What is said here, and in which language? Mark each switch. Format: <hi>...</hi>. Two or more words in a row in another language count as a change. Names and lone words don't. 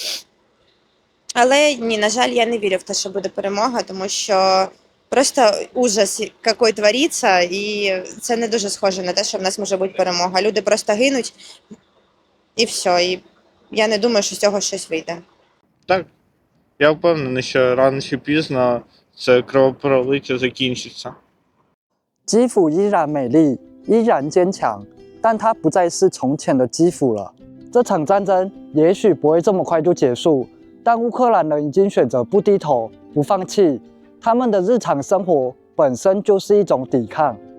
<uk>Але ні, на жаль, я не вірю в те, що буде перемога, тому що просто ужас, який твориться, і це не дуже схоже на те, що в нас може бути перемога. Люди просто гинуть, і все. І я не думаю, що з цього щось вийде. Так, я впевнений, що рано чи пізно це кровопролиття закінчиться.</uk> <zh>基辅依然美丽，依然坚强，但它不再是从前的基辅了。这场战争也许不会这么快就结束，但乌克兰人已经选择不低头、不放弃，他们的日常生活本身就是一种抵抗。</zh>